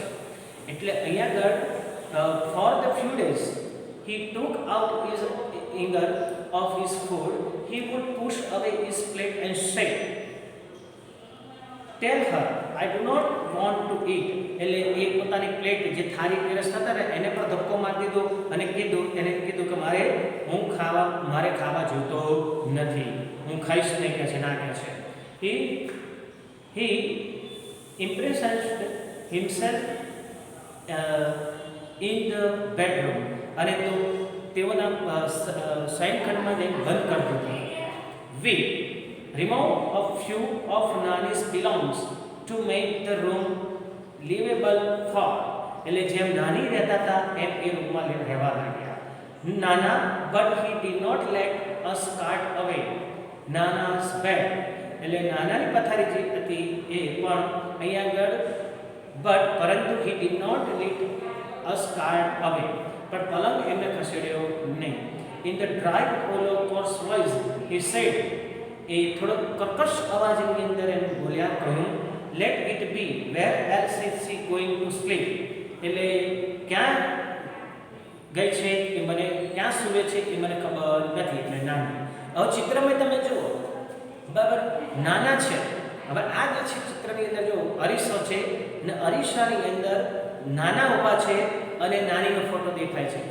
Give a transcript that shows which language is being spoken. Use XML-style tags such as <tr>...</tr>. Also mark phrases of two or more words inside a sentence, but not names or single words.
<gu>એટલે અહીંયા આગળ</gu> <en>for the few days he took out his anger of his food he would push away his plate and said tell her I do not want to eat</en> <gu>એટલે એ પોતાની પ્લેટ જે થાળી પીરસતા હતા ને એને પણ ધક્કો મારી દીધો અને એને કીધું કે મારે ખાવા જોઈતો નથી, હું ખાઈશ નહીં કહે છે, ના કહે છે.</gu> <en>He impressed himself in the bedroom</en> <gu>અને તો તેઓના શયનખંડમાં જઈને બંધ કરી દીધું.</gu> <en>We remove a few of Nani's belongings to make the room livable for</en> <gu>એટલે જેમ નાની રહેતા હતા એમ એ રૂમમાં રહેવા લાગ્યા. નાના</gu> <en>but he did not let us cart away Nana's bed</en> <gu>એટલે નાનાની પથારી જે હતી એ પણ અહીંયા આગળ પરંતુ</gu> <en>he did not let us cart away</en> <gu>પણ પલંગ એમને ખસેડ્યો નહીં.</gu> <en>In the dry hollow coarse voice he said</en> <gu>એ થોડો કર્કશ અવાજની અંદર એમ બોલ્યા કહ્યું</gu> <en>let it be where else is she going to sleep</en> <gu>એટલે ક્યાં ગઈ છે એ મને ક્યાં સૂવે છે એ મને ખબર નથી. એટલે નાની હવે ચિત્રમાં તમે જુઓ બરાબર નાના છે. હવે આ જે છે ચિત્રની અંદર જો અરીસો છે ને અરીસાની અંદર નાના ઊભા છે અને નાનીનો ફોટો દેખાય છે.</gu>